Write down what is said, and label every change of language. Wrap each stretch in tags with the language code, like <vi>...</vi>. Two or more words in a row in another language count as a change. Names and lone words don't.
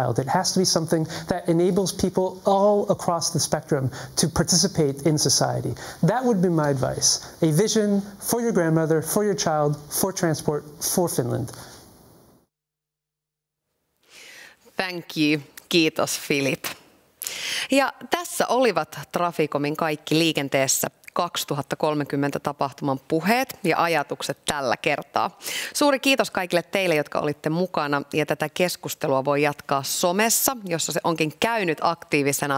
<en>It has to be something that enables people all across the spectrum to participate in society. That would be my advice. A vision for your grandmother, for your child, for transport, for Finland. Thank you.</en> <fi>Kiitos, Philip. Ja tässä olivat Traficomin Kaikki liikenteessä 2030 tapahtuman puheet ja ajatukset tällä kertaa. Suuri kiitos kaikille teille, jotka olitte mukana, ja tätä keskustelua voi jatkaa somessa, jossa se onkin käynyt aktiivisena.</fi>